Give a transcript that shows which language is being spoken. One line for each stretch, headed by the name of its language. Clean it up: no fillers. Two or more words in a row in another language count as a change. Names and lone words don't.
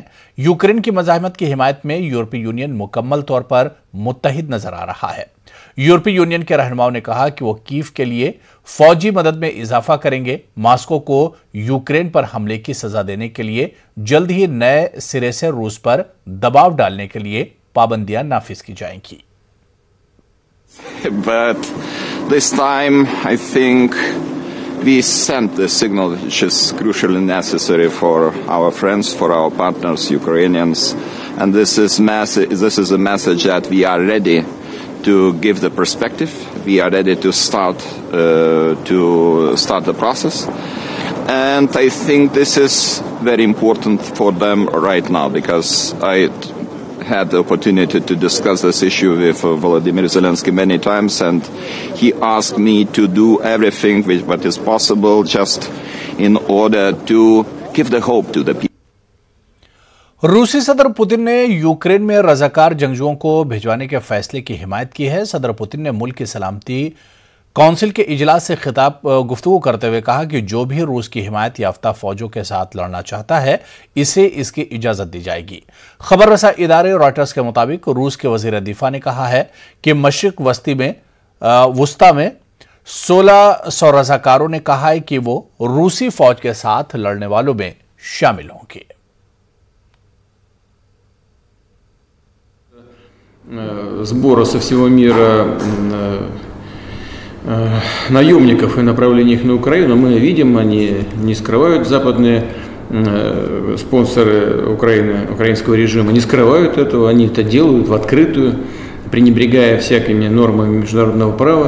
Urdu: یوکرین کی مزاحمت کی حمایت میں یورپی یونین مکمل طور پر متحد نظر آ رہا ہے. یورپی یونین کے رہنماؤں نے کہا کہ وہ کیف کے لیے فوجی مدد میں اضافہ کریں گے. ماسکو کو یوکرین پر حملے کی سزا دینے کے لیے جلد ہی نئے سرے سے روس پر دباؤ ڈالنے کے لیے پابندیاں نافذ کی جائیں گی.
English: But this time, I think we sent the signal which is crucially necessary for our friends, for our partners, Ukrainians, and this is a message that we are ready to give the perspective. We are ready to start the process, and I think this is very important for them right now because I had the opportunity to discuss this issue with Volodymyr Zelensky many times, and he asked me to do everything what is possible, just in order to give the hope to the people.
Urdu: روسی صدر پوتن نے یوکرین میں رضاکار جنگجوؤں کو بھجوانے کے فیصلے کی حمایت کی ہے. صدر پوتن نے ملک کی سلامتی کونسل کے اجلاس سے گفتگو کرتے ہوئے کہا کہ جو بھی روس کی حمایت یافتہ فوجوں کے ساتھ لڑنا چاہتا ہے اسے اس کی اجازت دی جائے گی. خبر رساں ادارے رائٹرز کے مطابق روس کے وزیر دفاع نے کہا ہے کہ مشرق وسطیٰ میں 1600 رضاکاروں نے کہا ہے کہ وہ روسی فوج کے ساتھ لڑنے والوں میں شامل ہوں گے.
Russian: Сбора со всего мира наемников и направления их на Украину мы видим, они не скрывают, западные спонсоры Украины, украинского режима не скрывают этого, они это делают в открытую, пренебрегая всякими нормами международного права.